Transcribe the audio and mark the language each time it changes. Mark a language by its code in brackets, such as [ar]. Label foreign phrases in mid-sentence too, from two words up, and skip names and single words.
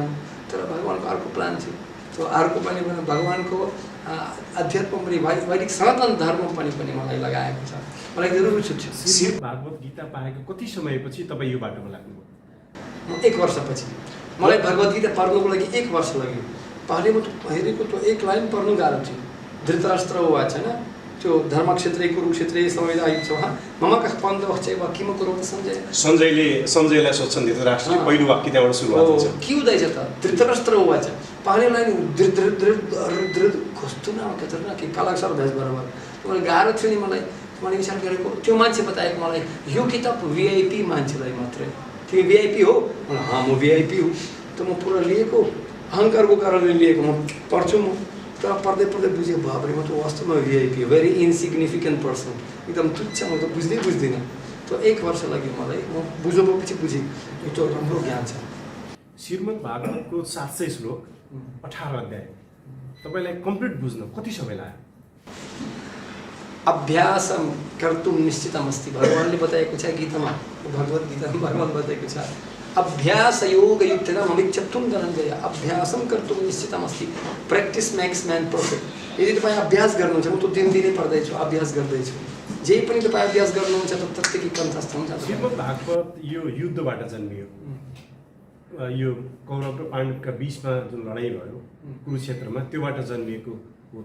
[ne] तर भगवान्को अर्को प्लान थियो। त्यो अर्को पनि भगवान्को अध्यात्म पनि वैदिक सनातन धर्म पनि मलाई लगाएको छ। मलाई धेरै रुचि छ। भागवत गीता पाएको कति समयपछि तपाईँ यो बाटोमा लाग्नुभयो? 1 वर्षपछि मलाई भगवत गीता पढ्नुको लागि 1 वर्ष लाग्यो। पहिले म हेरेको त्यो एक लाइन पढ्नु गाह्रो थियो। [sa] धृतराष्ट्र वाच [ne] हैन, त्यो [sa] धर्मक्षेत्रे कुरुक्षेत्रे संवेदायुत्सवः मम कः पाण्डवः चैव किम कुर्वन्ति सञ्जय। [ne] सञ्जयलाई सोध्छन् धृतराष्ट्रले पहिलो वाक्य त्यहाँबाट सुरुवात हुन्छ। के हुँदैछ त? धृतराष्ट्र वाच पहिले लाइन धृत कस्तो नाम खतरनाक के [hi] कालाक्षर भ्यास बराबर। [ne] मलाई गाह्रो थियो नि मलाई। मैले विचार गरेको त्यो मान्छे बताएको मलाई यो किताब भिआइपी मान्छेलाई मात्रै। तिमी भिआइपी हो? हाँ म भिआइपी हो। त म पुरा लिएको अहङ्कारको कारणले लिएको। म पढ्छु म तर पढ्दै पढ्दै बुझेँ बाबरे म त वास्तवमा भिआइपी हो, [en] very insignificant person, [ne] एकदम तुच्छ। म त बुझ्दिनँ। त 1 वर्ष लाग्यो मलाई। म बुझ्नुपछि बुझेँ यो त राम्रो ज्ञान छ। श्रीमद् भागवतको 700 श्लोक 18 अध्याय तपाईँलाई कम्प्लिट बुझ्न कति समय लाग्यो? [sa] अभ्यासम कर्तुम निश्चितमस्ति। [ne] भगवानले बताएको छ गीतामा, भगवत गीतामा भगवान बताएको छ [sa] अभ्यास योग युक्तेन ममिच्छत्वं धनञ्जय। अभ्यासम कर्तुम निश्चितमस्ति। [en] practice makes man perfect. [ne] यदि तपाईँ अभ्यास गर्नुहुन्छ, म त दिनदिनै पढ्दैछु, अभ्यास गर्दैछु, जे पनि तपाईँ अभ्यास गर्नुहुन्छ त त्यत्तिकै कन्ठस्थ हुन्छ। श्रीमद् भागवत यो युद्धबाट जन्मियो। यो कौरव र पाण्डवका बीचमा जुन लडाइँ भयो कुरुक्षेत्रमा, त्योबाट जन्मिएको हो।